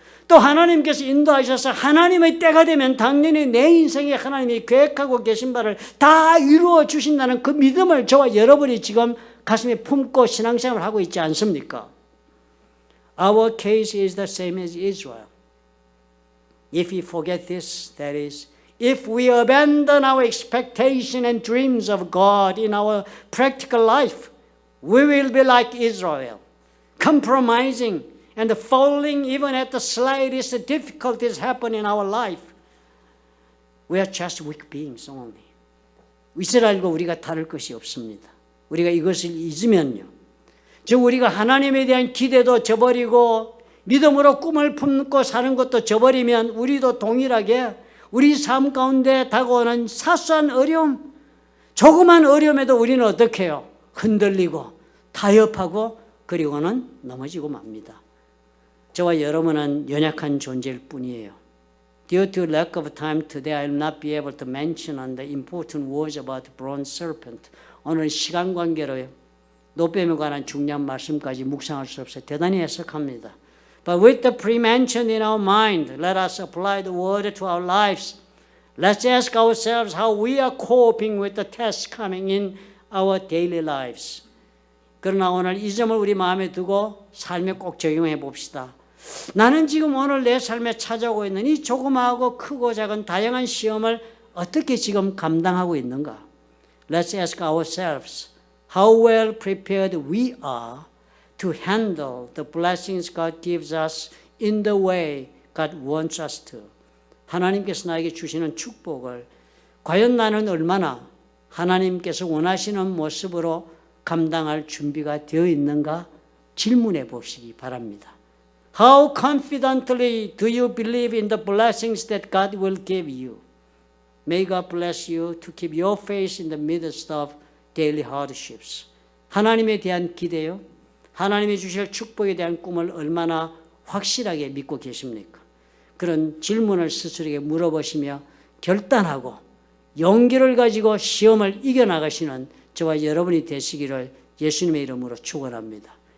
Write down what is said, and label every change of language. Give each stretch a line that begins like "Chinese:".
Korean: 또 하나님께서 인도하셔서 하나님의 때가 되면 당연히 내 인생에 하나님이 계획하고 계신 바를 다 이루어 주신다는 그 믿음을 저와 여러분이 지금 가슴에 품고 신앙생활을 하고 있지 않습니까?
English: Our case is the same as Israel. If we forget this, that is, if we abandon our expectation and dreams of God in our practical life, we will be like Israel, compromising and falling even at the slightest difficulties happen in our life. We are just weak beings only.
Korean: 이스라엘과 우리가 다를 것이 없습니다. 우리가 이것을 잊으면요, 즉 우리가 하나님에 대한 기대도 저버리고 믿음으로 꿈을 품고 사는 것도 저버리면 우리도 동일하게 우리 삶 가운데 다가오는 사소한 어려움, 조그만 어려움에도 우리는 어떻게 해요? 흔들리고 타협하고 그리고는 넘어지고 맙니다. 저와 여러분은 연약한 존재일 뿐이에요.
English: Due to lack of time today, I will not be able to mention on the important words about the bronze serpent.
Korean: 오늘 시간 관계로 노뱀에 관한 중요한 말씀까지 묵상할 수 없어요. 대단히 해석합니다.
English: But with the pre-mentioned in our mind, let us apply the word to our lives. Let's ask ourselves how we are coping with the tests coming in our daily lives.
Korean: 그러나 오늘 이 점을 우리 마음에 두고 삶에 꼭 적용해 봅시다. 나는 지금 오늘 내 삶에 찾아오고 있는 이 조그마하고 크고 작은 다양한 시험을 어떻게 지금 감당하고 있는가?
English: Let's ask ourselves how well prepared we are to handle the blessings God gives us in the way God wants us to.
Korean: 하나님께서 나에게 주시는 축복을 과연 나는 얼마나 하나님께서 원하시는 모습으로 감당할 준비가 되어 있는가 질문해 보시기 바랍니다.
English: How confidently do you believe in the blessings that God will give you? May God bless you to keep your faith in the midst of daily hardships.
Korean: 하나님에 대한 기대요. 하나님이 주실 축복에 대한 꿈을 얼마나 확실하게 믿고 계십니까? 그런 질문을 스스로에게 물어보시며 결단하고 용기를 가지고 시험을 이겨나가시는 저와 여러분이 되시기를 예수님의 이름으로 축원합니다.